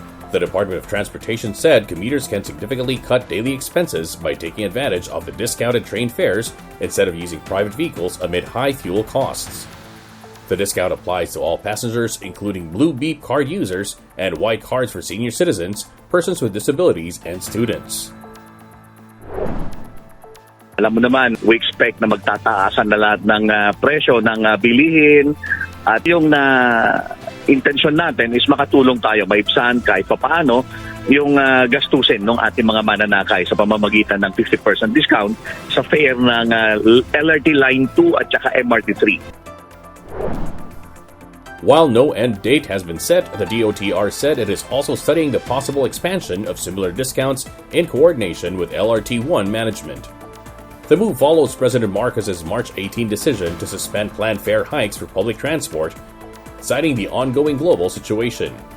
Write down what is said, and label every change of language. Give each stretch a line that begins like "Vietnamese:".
English: The Department of Transportation said commuters can significantly cut daily expenses by taking advantage of the discounted train fares instead of using private vehicles amid high fuel costs. The discount applies to all passengers, including Blue Beep card users and white cards for senior citizens, persons with disabilities, and students.
Filipino: Alam mo naman,
English: we expect
Filipino: na magtataasan na lahat ng presyo ng bilihin at yung intention natin is makatulong tayo maibsan kahit papaano yung gastusin ng ating mga mananakay sa pamamagitan ng 50% discount sa fare ng LRT Line 2 at saka MRT 3.
English: While no end date has been set, the DOTR said it is also studying the possible expansion of similar discounts in coordination with LRT1 management. The move follows President Marcos's March 18 decision to suspend planned fare hikes for public transport, citing the ongoing global situation.